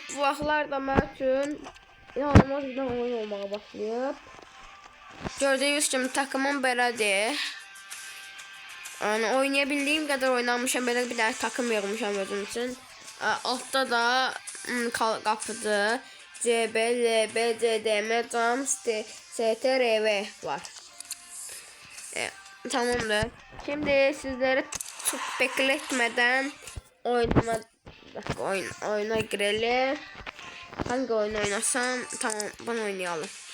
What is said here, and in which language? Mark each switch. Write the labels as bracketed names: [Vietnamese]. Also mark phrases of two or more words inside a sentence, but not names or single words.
[Azerbaijani] Bu vaxtlarda mənim üçün inanılmaz bir oyun olmağa başlayıb. Gördüyünüz kimi takımım belədir. Yəni oynayabildiyim qədər oynamışam. Belə bir dənə takım yığmışam özüm üçün. Altda da qapıdır. [English] CB, LB, CDM, CAM, STRV var. [Azerbaijani] Tamamdır. [Turkish] Şimdi sizlere çok bekletmeden oyuna girelim. Hangi oyun oynasam? Tamam, bunu oynayalım.